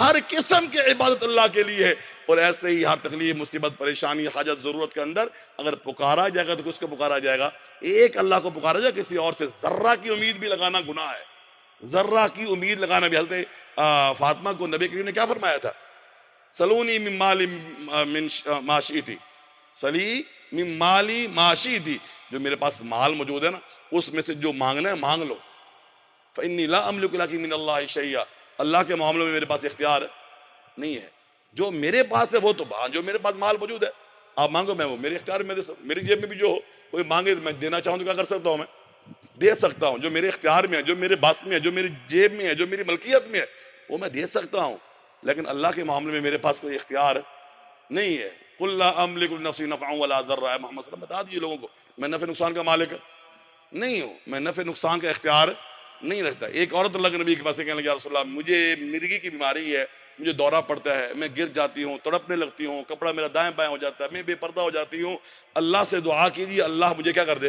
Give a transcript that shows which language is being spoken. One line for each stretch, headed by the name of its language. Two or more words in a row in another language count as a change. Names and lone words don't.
Urdu: ہر قسم کی عبادت اللہ کے لیے ہے۔ اور ایسے ہی ہر تکلیف، مصیبت، پریشانی، حاجت، ضرورت کے اندر اگر پکارا جائے گا تو کس کو پکارا جائے گا؟ ایک اللہ کو پکارا جائے، کسی اور سے ذرہ کی امید بھی لگانا گناہ ہے۔ ذرہ کی امید لگانا بھی. حضرت فاطمہ کو نبی کریم نے کیا فرمایا تھا؟
Arabic: سلونی من مالی من ما شئتی، سلی من مالی ما شئتی،
Urdu: جو میرے پاس مال موجود ہے نا اس میں سے جو مانگنا ہے مانگ لو.
Arabic: فإنی لا املک لک من اللہ شیئا،
Urdu: اللہ کے معاملے میں میرے پاس اختیار نہیں ہے. جو میرے پاس ہے وہ تو جو میرے پاس مال موجود ہے آپ مانگو، میں وہ میرے اختیار میں دے سکتا ہوں. میری جیب میں بھی جو ہو کوئی مانگے میں دینا چاہوں تو کیا کر سکتا ہوں؟ میں دے سکتا ہوں. جو میرے اختیار میں ہے، جو میرے بس میں ہے، جو میری جیب میں ہے، جو میری ملکیت میں ہے وہ میں دے سکتا ہوں. لیکن اللہ کے معاملے میں میرے پاس کوئی اختیار نہیں ہے.
Arabic: قل لا املک لنفسی نفعا ولا ضرا،
Urdu: محمد
Arabic: صلی اللہ علیہ وسلم
Urdu: بتا دیجیے لوگوں کو میں نفع نقصان کا مالک نہیں ہوں، میں نفع نقصان کا اختیار نہیں رکھتا. ایک عورت اللہ کے نبی کے پاس کہنے لگی
Arabic: یا رسول اللہ
Urdu: مجھے مرگی کی بیماری ہے، مجھے دورہ پڑتا ہے، میں گر جاتی ہوں، تڑپنے لگتی ہوں، کپڑا میرا دائیں بائیں ہو جاتا ہے، میں بے پردہ ہو جاتی ہوں، اللہ سے دعا کیجیے اللہ مجھے کیا کر دے؟